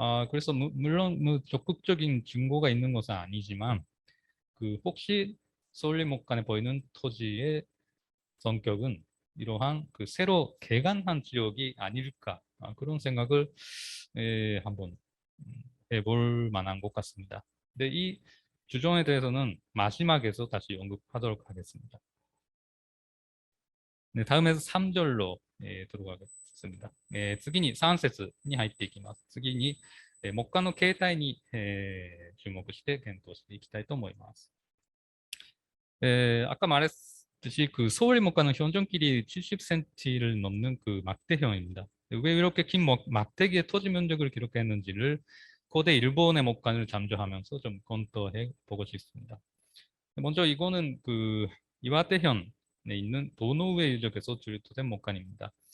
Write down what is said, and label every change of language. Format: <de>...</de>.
<ko>그래서 물론 뭐 적극적인 증거가 있는 것은 아니지만 그 혹시 서울리 목간에 보이는 토지의 성격은 이러한 그 새로 개간한 지역이 아닐까 그런 생각을 한번 해볼 만한 것 같습니다. 근데 이 주정에 대해서는 마지막에서 다시 언급하도록 하겠습니다. 네, 다음에서 3절로 들어가겠습니다.</ko> <ja>次に3節に入っていきます。次に、目下の形態に、注目して検討していきたいと思います。</ja> <ko>아까 말했듯이 그 서울의 목가는 현존길이 70cm를 넘는 그 막대형입니다. 왜 이렇게 긴 막대기의 토지 면적을 기록했는지를 고대 일본의 목간을 잠조하면서 좀 검토해 보고 싶습니다. 먼저 이거는 그 이와테현에 있는 도노우에 유적에서 출토된 목간입니다.</ko>